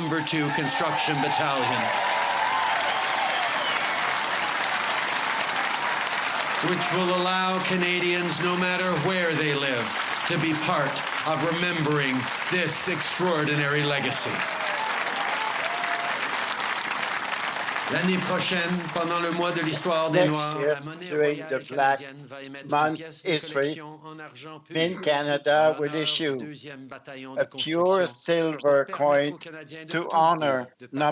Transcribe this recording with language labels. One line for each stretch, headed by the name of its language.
English: 2 Construction Battalion, which will allow Canadians, no matter where they live, to be part of remembering this extraordinary legacy.
French: L'année prochaine, pendant le mois de l'histoire des Noirs, la monnaie royale canadienne va émettre une pièce de collection en argent pur
English: Mint Canada will issue a pure silver coin to honor No.